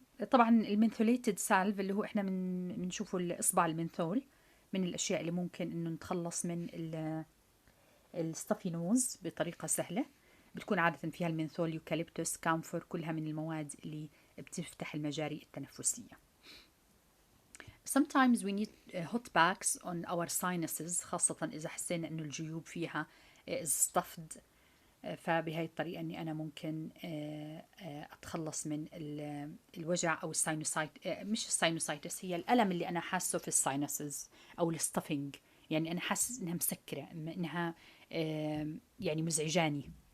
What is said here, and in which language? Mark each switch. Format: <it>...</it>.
<ar>طبعا المنثوليتد سالف اللي هو إحنا بنشوفه الإصبع المنثول من الأشياء اللي ممكن إنه نتخلص من الستافي نوز بطريقة سهلة. بتكون عادة فيها المنثول، يوكاليبتوس، كامفور، كلها من المواد اللي بتفتح المجاري التنفسية.</ar> <en>Sometimes we need hot packs on our sinuses</en> <ar>خاصة إذا حسينا إنه الجيوب فيها</ar> <en>stuffed.</en> <ar>فبهاي الطريقة إني أنا ممكن أتخلص من الوجع أو الساينوسايت، مش الساينوسايتس، هي الألم اللي أنا حاسه في الساينسز أو الستافينج. يعني أنا حاسس إنها مسكرة، إنها يعني مزعجاني.</ar>